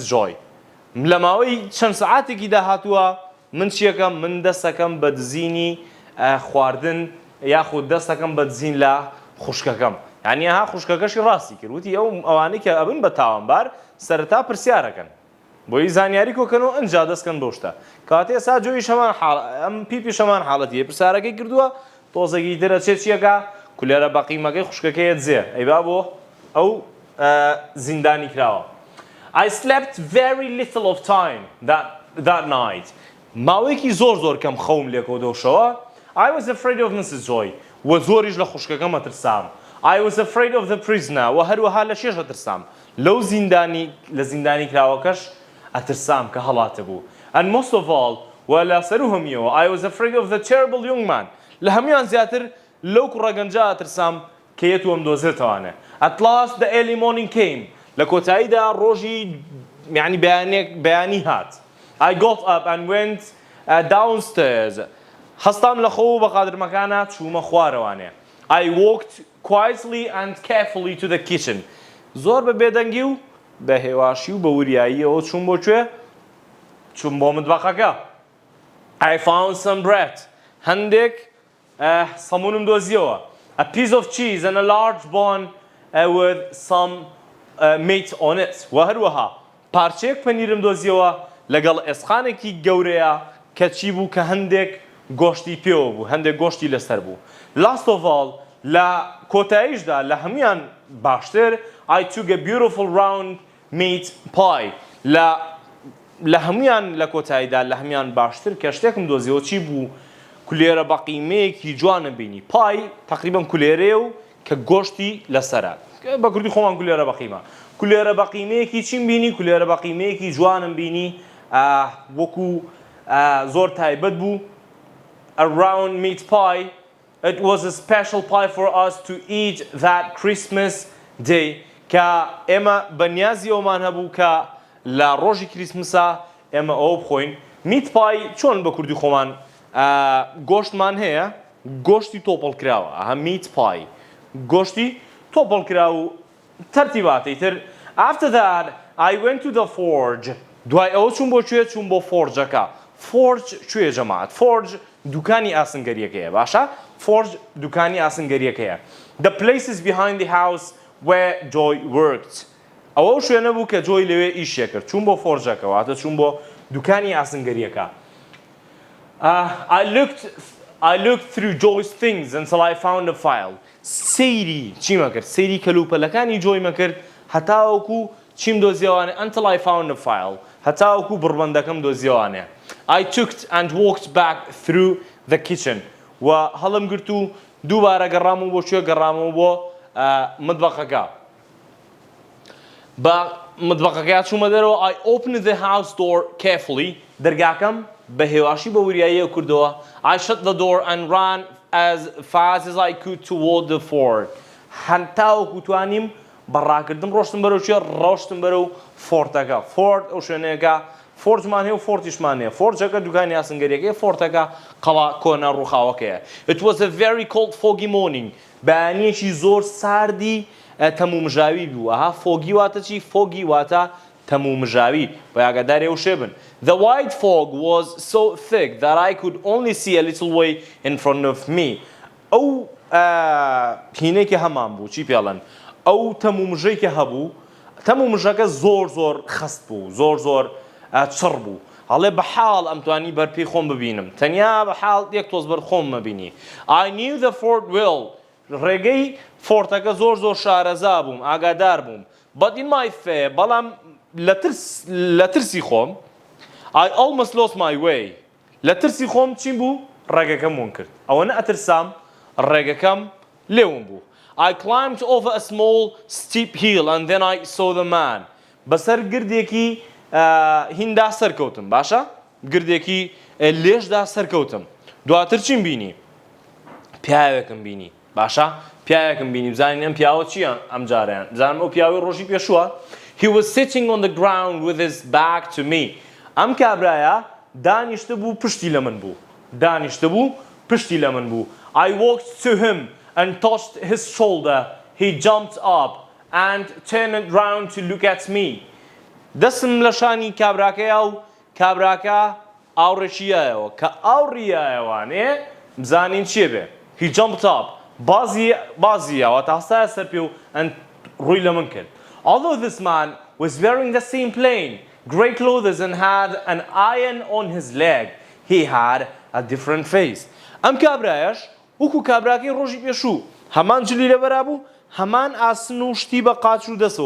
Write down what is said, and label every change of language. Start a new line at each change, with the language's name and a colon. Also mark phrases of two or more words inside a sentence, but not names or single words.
Central Kurdish: Joy لە ماوەی چەند سەعاتێکی داهاتووە من چیەکەم من دەستەکەم بە دزینی خواردن یاخود دەستەکەم بە دزین لە خوشکەکەم یعنی ها خوشکەکەشی ڕاستی کرد وتی ئەوانەی کە ئەبن بە تاوانبار سەرەتا پرسیارەکەن بۆی زانیاری کۆکەنەوە ئەنجا دەستکەن بۆ شتە کاتێ ئێستا جۆی شەمان ئەم پیپی شەمان حاڵەتیە پرسیارەکەی کردووە تۆزێکی ترە چێچیەکە کولێرە بەقیمەکەی خوشکەکەیە دزێ ئەیبا بۆ ئەو زیندانی کراوە
English: I slept very little of time that night
Central Kurdish: ماوەیەکی زۆر کەم خەوم لێکەوە دۆشەوە
English: I was afraid of Mrs.
Central Kurdish: Joy و زۆریش لە خوشکەکەم ئەترسام
English: I was afraid of the prisoner
Central Kurdish: و هەروەها لە شێش ئەترسام لەو لە زیندانی کراوەکەش ئەترسام کە هەڵاتە بوو
English: and most of all
Central Kurdish: و لە سەر و هەمیەوە
English: I was afraid of the terrible young man
Central Kurdish: لە هەمویان زیاتر لەو کوڕەگەنجە ئەترسام کە یەتوەم دۆزێتەوانێ
English: At last the early morning came
Central Kurdish: لە کۆتاییدا ڕۆژی بەیانی هات
English: I got up and went downstairs
Central Kurdish: هەستام لە خۆ بە قادرمەکانە چوومە خوارەوانێ
English: I walked quietly and carefully to the kitchen
Central Kurdish: زۆر بە بێدەنگی و بە هێواشی و بە وریاییەوە چووم بۆ کوێ چووم بۆ متبەخەکە
English: I found some bread
Central Kurdish: هەندێک سەمونم دۆزیەوە
English: a piece of cheese and a large bun with some meat on it
Central Kurdish: و هەروەها پارچەیەک پەنیرم دۆزیەوە لەگەڵ ئێسخانێکی گەورەیە کە چی بوو کە هەندێک گۆشتی پێوە بوو هەندێک گۆشتی لەسەر بوو
English: last of all
Central Kurdish: لە کۆتاییشدا لە هەمویان باشتر
English: I took a beautiful round meat pie
Central Kurdish: لە لە هەمویان لە کۆتاییدا لە هەمویان باشتر کە شتێکم دۆزیەوە چی بوو کولێرە بە قیمەیەکی جوانە بینی پای تقریبا کولێرەیە و کە گۆشتی لەسەرە بە کوردی خۆمان کولێرە بە قیمە کولێرە بە قیمەیەکی چیم بینی کولێرە بە قیمەیەکی جوانم بینی وەکو زۆر تایبەت بوو
English: a round meat pie. It was a special pie for us to eat that Christmas day.
Central Kurdish: کە ئێمە بەنیازیەوەمان هەبوو کە لە ڕۆژی کریسمسا ئێمە ئەوە بخۆین
English: meat pie
Central Kurdish: چۆن بە کوردی خۆمان گۆشتمان هەیە گۆشتی تۆپڵ کراوە ئەها
English: meat pie
Central Kurdish: گۆشتی تۆپڵ کرا و تەرتیباتی تر
English: after that I went to the forge
Central Kurdish: دوای ئەوە چوون بۆ کوێ چوون بۆ فۆرجەکە فۆرج کوێ جەماعەت فۆرج دوکانی ئاسنگەریەکەیە باشە فۆرج دوکانی ئاسنگەریەکەیە
English: the places behind the house where Joy worked
Central Kurdish: ئەوە شوێنە بوو کە جۆی لەوێ ئیشێ کرد چوون بۆ فۆرجەکە واتە چوون بۆ دوکانی ئاسنگەریەکە
English: I looked through Joy's things until I found a file
Central Kurdish: سەیری چیمە کرد سەیری کەلوپەلەکانی جۆیمە کرد هەتاوەکو چیم دۆزیەوانێ
English: until I found a file
Central Kurdish: هەتاوەکو بڕبەندەکەم دۆزیەوانێ
English: I took and walked back through the kitchen
Central Kurdish: و هەڵم گرت و دووبارە گەڕامەوە بۆ کوێ گەڕامەوە بۆ مطبەخەکە بە مطبەخەکە چوومە دەرەوە
English: I opened the house door carefully
Central Kurdish: دەرگاکەم بە هێواشی بە وریاییە کردەوە
English: I shut the door and ran as fast as I could toward the fort
Central Kurdish: هەتاوەکو توانیم بەڕاکردن ڕۆشتم بەرەو کوێ ڕۆشتم بەرەو فۆرتەکە فۆرت ئەو شوێنەیەکە فۆرتمان هەیە و فۆرتیشمان هەیە فۆرجەکە دوکانی ئاسنگەریەکەی فۆرتەکە قەڵا کۆنا ڕووخاوەکەیە
English: It was a very cold foggy morning
Central Kurdish: بەیانیەکی زۆر ساردی تەمومژاوی بوو ئەها فۆگی واتە چی فۆگی واتە تەمومژاوی بە ئاگادارێ و شێبن
English: The white fog was so thick that I could only see a little way in front of me
Central Kurdish: ئەو هینەیەکی هەمان بوو چی پێڵەن ئەو تەمومژەیەکی هەبوو تەمومژەکە زۆر زۆر خست بوو زۆر زۆر چڕ بوو هەڵێ بەحاڵ ئەمتوانی بەرپێی خۆم ببینم تەنیا بەحاڵ یەک تۆز بەر خۆم مەبینی
English: I knew the fort well
Central Kurdish: ڕێگەی فۆرتەکە زۆر زۆر شارەزا بووم ئاگادار بووم
English: but in my fear
Central Kurdish: بەڵام لە ترسی خۆم
English: I almost lost my way
Central Kurdish: لە ترسی خۆم چی بوو ڕێگەکەم ون کرد ئەوە نە ئەترسام ڕێگەکەم لێوم بوو
English: I climbed over a small steep hill and then I saw the man
Central Kurdish: بەسەر گردێکی هیندا سەرکەوتم باشە گردێکی لێشدا سەرکەوتم دواتر چیم بینی پیاوێکم بینی باشە پیاوێکم بینی بزانین ئەم پیاوە چییە ئەم جاریان بزانم ئەو پیاوەی ڕۆژی پێشووە
English: He was sitting on the ground with his back to me
Central Kurdish: ئەم کابرایە دانیشتە بوو پشتی لە من بوو دانیشتە بوو پشتی لە من بوو
English: I walked to him and touched his shoulder He jumped up and turned round to look at me
Central Kurdish: دەستم لە شانی کابراکەیە و کابراکە ئاوڕێکیایەوە کە ئاوڕیایەوانێ بزانین چیە بێ
English: He jumped up
Central Kurdish: بازیەوە تا هەستایە سەر پێ و ڕووی لە من کرد
English: Although this man was wearing the same plain grey clothes and had an iron on his leg he had a different face
Central Kurdish: ئەم کابرایەش وەکو کابراکەی ڕۆژی پێشوو هەمان جلی لەبەرا بوو هەمان ئاسن و شتی بە قاچ و دەسەوە